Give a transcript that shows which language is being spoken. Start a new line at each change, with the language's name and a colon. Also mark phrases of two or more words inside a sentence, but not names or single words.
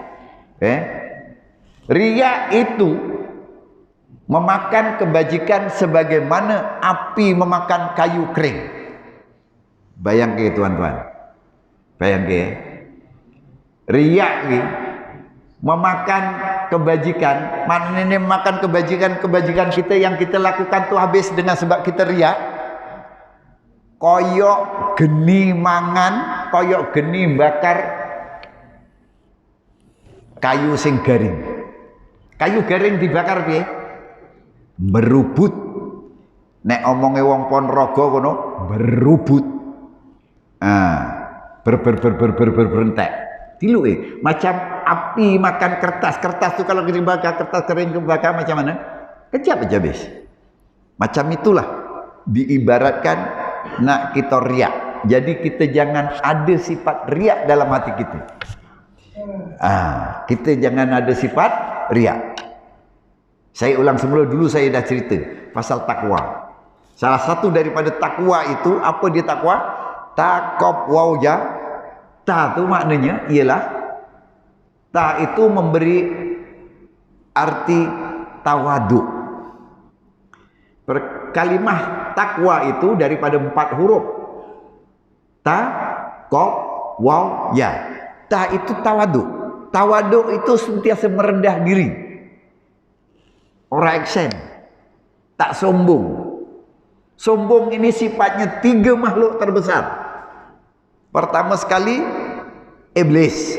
Malay: Riak itu memakan kebajikan sebagaimana api memakan kayu kering. Bayang ke tuan-tuan. Bayang ke. Riak ni memakan kebajikan. Maknanya memakan kebajikan kita yang kita lakukan tu habis dengan sebab kita riak.
Javanese: Koyok geni mangan, koyok geni bakar kayu sing garing. Kayu garing dibakar piye? Berubut. Nek omonge wong Ponorogo kono, berubut. Berentek.
Malay: Tiluke macam api makan kertas. Kertas tu kalau dibakar, kertas kering dibakar macam mana? Kejap aja habis. Macam itulah diibaratkan nak kita riak. Jadi kita jangan ada sifat riak dalam hati kita. Kita jangan ada sifat riak. Saya ulang semula, dulu saya dah cerita pasal takwa. Salah satu daripada takwa itu, apa dia takwa? Takob wauja. Ta tu maknanya ialah, ta itu memberi arti tawadu. Kalimah takwa itu daripada 4 huruf. Ta, kob, waw, ya. Ta itu tawadu. Tawadu itu sentiasa merendah diri. Orang aksen. Tak sombong. Sombong ini sifatnya 3 makhluk terbesar. Pertama sekali, iblis.